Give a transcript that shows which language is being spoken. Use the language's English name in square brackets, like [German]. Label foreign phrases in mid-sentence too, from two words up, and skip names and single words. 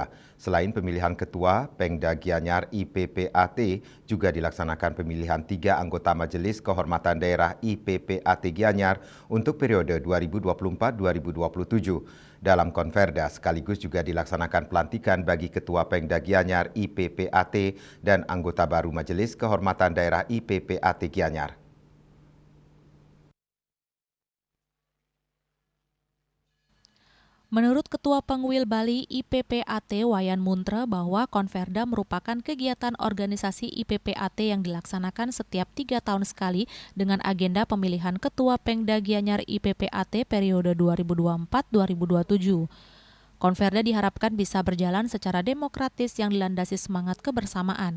[Indonesian] Selain pemilihan ketua, Pengda Gianyar IPPAT juga dilaksanakan pemilihan 3 anggota Majelis Kehormatan Daerah IPPAT Gianyar untuk periode 2024-2027. Dalam Konferda sekaligus juga dilaksanakan pelantikan bagi Ketua Pengda Gianyar IPPAT dan anggota baru Majelis Kehormatan Daerah IPPAT Gianyar. Menurut Ketua Pengwil Bali IPPAT Wayan Muntre bahwa Konferda merupakan kegiatan organisasi IPPAT yang dilaksanakan setiap 3 tahun sekali dengan agenda pemilihan Ketua Pengda Gianyar IPPAT periode 2024-2027. Konferda diharapkan bisa berjalan secara demokratis yang dilandasi semangat kebersamaan.